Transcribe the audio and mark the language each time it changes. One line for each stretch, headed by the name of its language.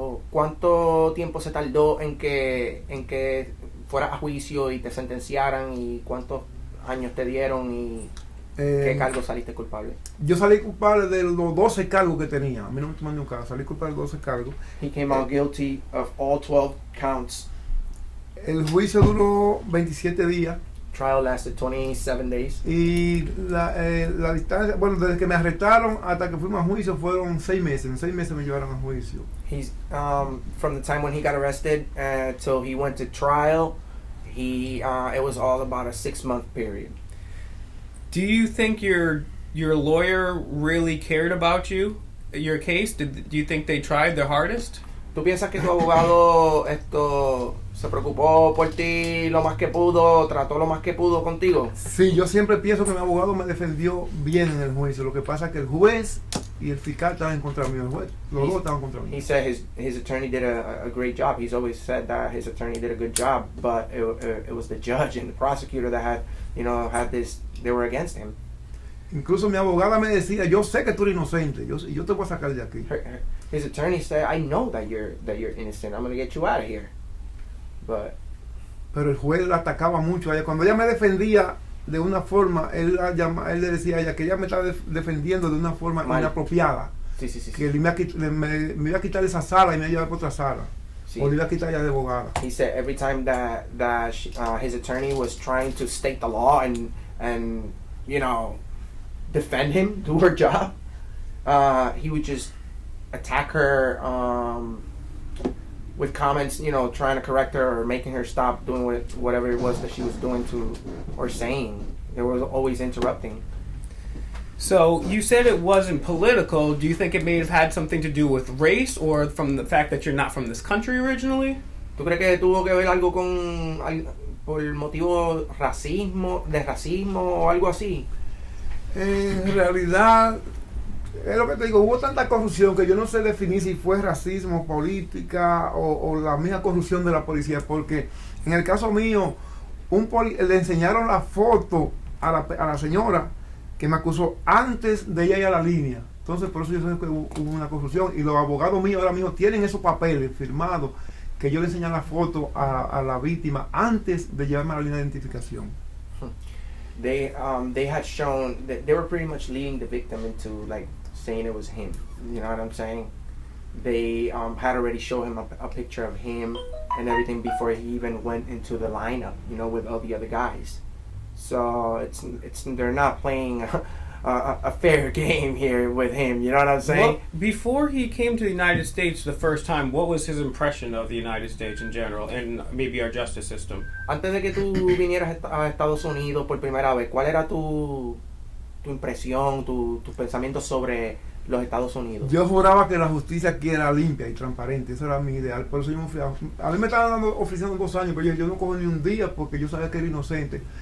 Spanish: ¿Cuánto tiempo se tardó en que fueras a juicio y te sentenciaran, y cuántos años te dieron y qué cargos saliste culpable? Yo salí culpable de los 12 cargos que tenía. A mí no me tomaron ni un caso, salí culpable de 12 cargos.
English: He came out guilty of all 12 counts.
Spanish: El juicio duró 27 días.
English: trial lasted 27 days.
Spanish: Y la distancia, bueno, desde que me arrestaron hasta que fuimos a juicio fueron 6 meses. En 6 meses me llevaron a juicio.
English: He's from the time when he got arrested till he went to trial, it was all about a 6-month period. Do you think your lawyer really cared about your case? Do you think they tried their hardest?
Spanish: ¿Tú piensas que tu abogado se preocupó por ti lo más que pudo, trató lo más que pudo contigo? Sí, yo siempre pienso que mi abogado me defendió bien en el juicio. Lo que pasa es que el juez y el fiscal estaban en contra mío. Los dos estaban contra mí.
English: He said his attorney did a great job. He's always said that his attorney did a good job, but it was the judge and the prosecutor that had this. They were against him.
Spanish: Incluso mi abogada me decía, yo sé que tú eres inocente, yo te voy a sacar de aquí.
English: His attorney said, I know that you're innocent. I'm going to get you out of here.
Spanish: Pero el juez la atacaba mucho a ella. Cuando ella me defendía de una forma, él le decía a ella que ella me estaba defendiendo de una forma inapropiada. Sí. Que me iba a quitar esa sala y me iba a llevar por otra sala. Sí. O le iba a quitar ya de abogada.
English: He said every time that his attorney was trying to state the law and defend him, do her job, he would just attack her with comments, trying to correct her or making her stop doing whatever it was that she was doing or saying. They were always interrupting. So you said it wasn't political. Do you think it may have had something to do with race or from the fact that you're not from this country originally?
Spanish: ¿Tú crees que tuvo que ver algo por el motivo de racismo o algo así? En realidad, es lo que te digo, hubo tanta corrupción que yo no sé definir si fue racismo, política o la misma corrupción de la policía, porque en el caso mío, le enseñaron la foto a la señora que me acusó antes de ella ir a la línea. Entonces, por eso yo sé que hubo una corrupción. Y los abogados míos ahora mismo tienen esos papeles firmados que yo le enseñé la foto a la víctima antes de llevarme a la línea de identificación.
English: They had shown that they were pretty much leading the victim into saying it was him. You know what I'm saying? They had already shown him a picture of him and everything before he even went into the lineup, with all the other guys. So they're not playing a fair game here with him. You know what I'm saying? Well, before he came to the United States the first time, what was his impression of the United States in general and maybe our justice system?
Spanish: Antes de que tú vinieras a Estados Unidos por primera vez, ¿cuál era tu impresión, tu pensamiento sobre los Estados Unidos? Yo juraba que la justicia aquí era limpia y transparente. Eso era mi ideal. Por eso yo me fui a mí me estaban ofreciendo 2 años, pero yo no cojo ni un día porque yo sabía que era inocente.